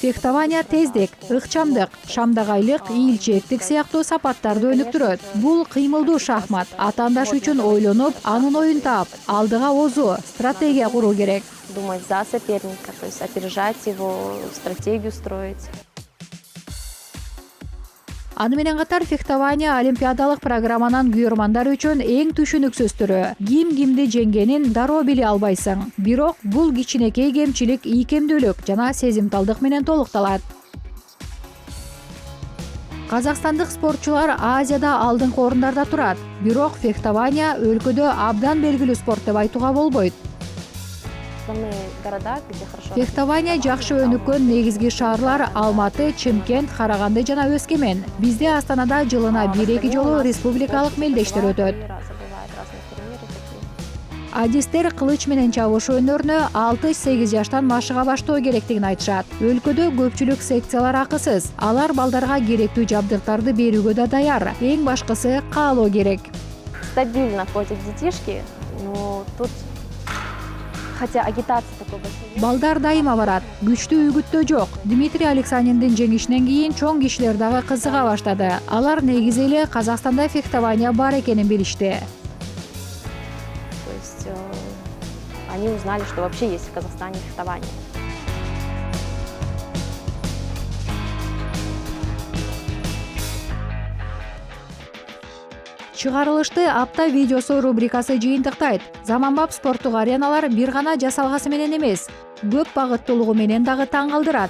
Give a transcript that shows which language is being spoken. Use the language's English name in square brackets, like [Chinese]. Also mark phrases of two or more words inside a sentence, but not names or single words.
[Kyrgyz] Фехтования [Russian] как [Kyrgyz] тездик, [Russian] быстрота, [Kyrgyz] ыкчамдык, шамдагайлык, ийилчээктик сыяктуу сапаттарды өнүктүрөт. Бул кыймылдуу шахмат. Атаандаш үчүн ойлонуп, анын оюн таап, алдыга озуу, стратегия куруу керек. [Russian] Думать за соперника, то есть опережать его, стратегию строить. [Kyrgyz] Аны менен катар фехтования олимпиадалык программанын күйөрмандар үчүн эң түшүнүксүз түрү. Ким кимди жеңгенин дароо биле албайсың. Бирок бул кичинекей кемчилик ийкемдүүлүк жана сезимталдык менен толукталат. Казакстандык спортчулар Азияда алдыңкы орундарда турат. Бирок фехтования өлкөдө абдан белгилүү спорт деп айтууга болбойт. [Russian] Основные города, где хорошо [Kyrgyz] Фехтования жакшы өнүккөн негизги шаарлар Алматы, Чымкент, Караганды жана Өскемен. Бизде Астанада жылына 1-2 жолу республикалык мелдештер өтөт. Адистер кылыч менен чабышуу өнөрүнө 6-8 жаштан машыга баштоо керектигин айтышат. Өлкөдө көпчүлүк секциялар акысыз. Алар балдарга керектүү жабдыктарды берүүгө да даяр. Эң башкысы каалоо керек. [Russian] Стабильно ходят детишки, но тут, хотя агитация такой большой нет. [Kyrgyz] Балдар дайыма барат. Күчтүү үгүттөө жок. Дмитрий Алексаниндин жеңишинен кийин чоң кишилер дагы кызыга баштады. Алар негизи эле Казакстанда фехтования бар экенин билишти. [Russian] То есть они узнали, что вообще есть в Казахстане фехтование. [Kyrgyz] Чыгарылышты апта видеосу рубрикасы жыйынтыктайт. Заманбап спорттук ареналар бир гана жасалгасы менен эмес, көп багыттуулугу менен дагы таң калтырат.